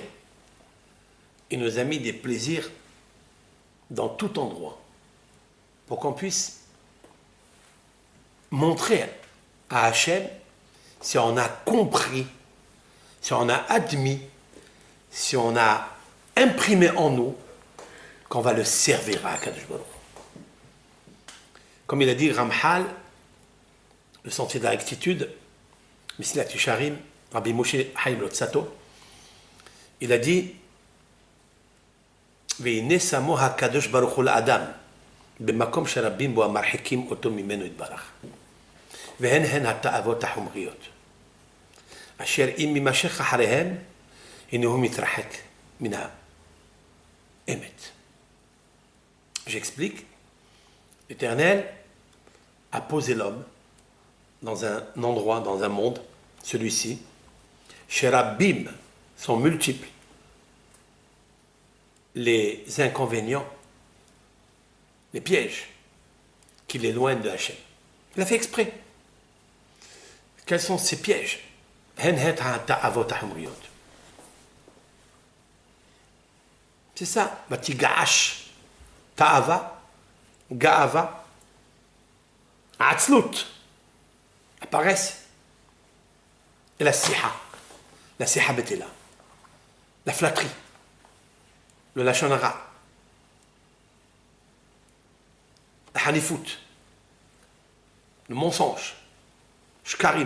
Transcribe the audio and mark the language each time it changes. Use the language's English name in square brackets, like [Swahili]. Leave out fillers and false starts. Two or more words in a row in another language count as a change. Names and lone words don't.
[French] Il nous a mis des plaisirs dans tout endroit pour qu'on puisse montrer à Hachem si on a compris, si on a admis, si on a imprimé en nous qu'on va le servir à [Hebrew] הקדוש ברוך. [French] Comme il a dit Ramchal, le sentier de la rectitude, Mesilat Yesharim, Rabbi Moshe Chaim Lotsato, il a dit [Hebrew] והנה שמו הקדוש ברוך הוא לאדם במקום שרבים בו המרחיקים אותו ממנו יתברך. והן התאוות החומריות. אשר אם יימשך אחריהן, הנה הוא מתרחק מן האמת. [French] J'explique. L'Éternel a posé l'homme dans un endroit, dans un monde, celui-ci, Sherabim sont multiples. Les inconvénients, les pièges qui l'éloignent de Hachem. Il a fait exprès. Quels sont ces pièges? C'est ça. [Hebrew] ותיאוש, תאוה, גאוה, עצלות apparaissent. [French] Et la [Hebrew] שיחה בטלה, [French] la flatterie, le [Hebrew] לשון הרע, [French] la hanifout, le mensonge, shkarim.